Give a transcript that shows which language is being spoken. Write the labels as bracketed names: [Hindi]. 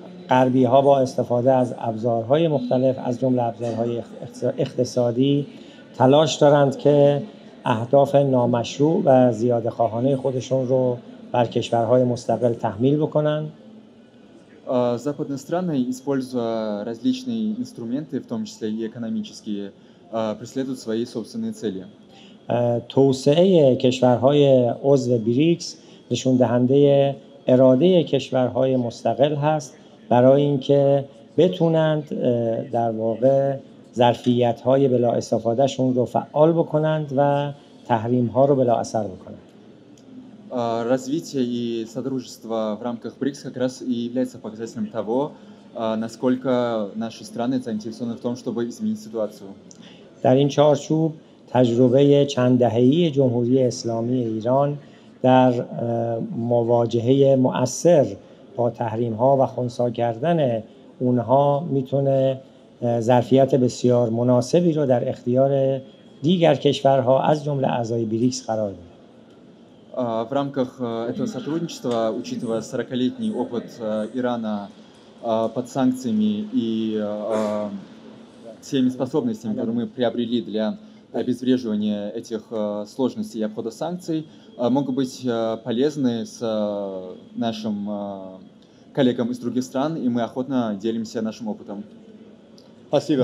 [Persian] غربی ها با استفاده از ابزارهای مختلف از جمله ابزارهای اقتصادی تلاش دارند که اهداف نامشروع و زیاده‌خواهانه خودشون رو بر کشورهای مستقل تحمیل بکنن. [Russian] Западные страны, используя различные инструменты, в том числе и экономические, преследуют свои собственные цели. [Persian] توسعه کشورهای عضو بریکس نشون دهنده اراده کشورهای مستقل هست برای اینکه بتونند در واقع ظرفیت‌های بلا استفادهشون رو فعال بکنند و تحریم‌ها رو بلا اثر بکنند. [Russian] Развитие и содружество в рамках БРИКС как раз и является показателем того, насколько наши страны заинтересованы в том, чтобы изменить ситуацию. [Persian] در این چارچوب تجربه چند دهه‌ای جمهوری اسلامی ایران در مواجهه مؤثر با تحریم‌ها و خنثی کردن اونها میتونه ظرفیت بسیار مناسبی رو در اختیار دیگر کشورها از جمله اعضای بریکس قرار بده. [Russian] В рамках этого сотрудничества, учитывая 40-летний опыт Ирана под санкциями и теми способностями, которые мы приобрели для обезвреживания этих сложностей и обхода санкций, могут быть полезны с нашим коллегам из других стран, и мы охотно делимся нашим опытом. Спасибо.